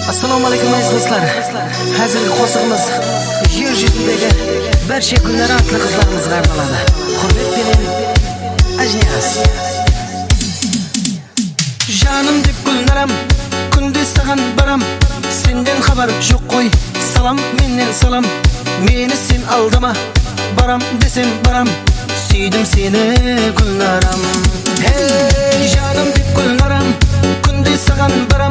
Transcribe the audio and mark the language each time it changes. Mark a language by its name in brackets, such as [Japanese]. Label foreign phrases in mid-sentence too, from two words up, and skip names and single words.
[Uzbek] Assalomu alaykum aziz do'stlar. Hozirgi qo'shig'imiz yer yuzidagi barcha kunlar atli qizlarimizga arnaladi. Hurmat bilan Ajnias. [Kazakh] Жаным деп гүлнарам, күнде саған барам. Сенден хабар жоқ қой, салам менен салам. Мені сен алдама, барам десем барам. Сүйдім сені гүлнарам. Hey жаным деп гүлнарам, күнде саған барам.